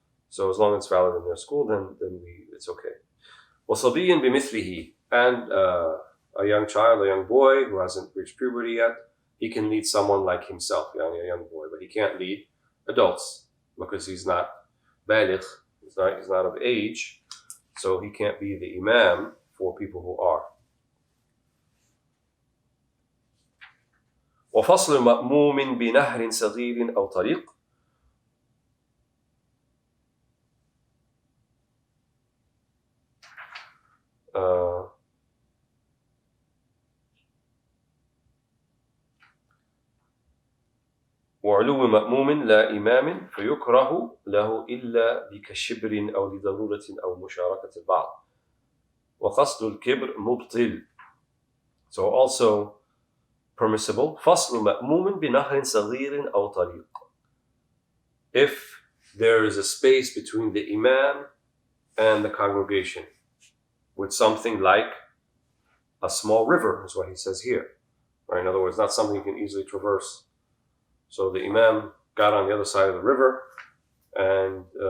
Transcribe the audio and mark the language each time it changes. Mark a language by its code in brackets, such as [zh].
[en] So as long as it's valid in their school, then it's okay. [ar] وَصَبِيٍّ بِمِثْلِهِ, [en] and a young child, a young boy who hasn't reached puberty yet, he can lead someone like himself, a young boy, but he can't lead adults because he's not baligh, he's not of age, so he can't be the imam for people who are. [ar] وفصل مأموم بنهر صغير أو طريق. وعلو مأموم لا إمام فيكره له إلا بكشبر أو لضرورة أو مشاركة البعض وقصد الكبر مبطل. [en] So also permissible, [ar] فصل مأموم بنهر صغير أو طريق. [en] If there is a space between the imam and the congregation with something like a small river, is what he says here. Right? In other words, not something you can easily traverse. So the imam got on the other side of the river and